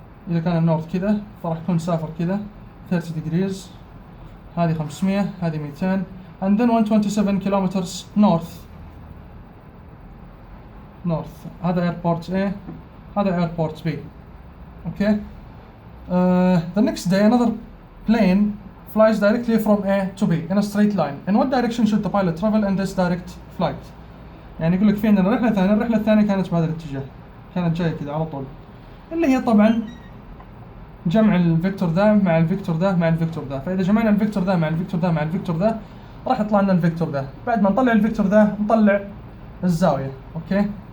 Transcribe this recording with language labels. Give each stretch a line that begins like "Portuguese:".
Arabic: إذا كان النورث كذا فراح يكون سافر كذا 30 degrees. هذه 500 هذه 200
English: and then 127 kilometers north. هذا airport A هذا airport B. Okay. The next day another plane flies directly from A to B in a straight line. In what direction should the pilot travel in this direct flight?
Arabic: يعني يقول لك في عندنا رحلة ثانية. الرحلة الثانية كانت بهذا الاتجاه. كانت جاية كذا على طول. اللي هي طبعا جمع الفيكتور ذا مع الفيكتور ذا مع الفيكتور ذا. فإذا جمعنا الفيكتور ذا مع الفيكتور ذا مع الفيكتور ذا راح يطلع لنا الفيكتور ذا. بعد ما نطلع الفيكتور ذا نطلع الزاوية. اوكي.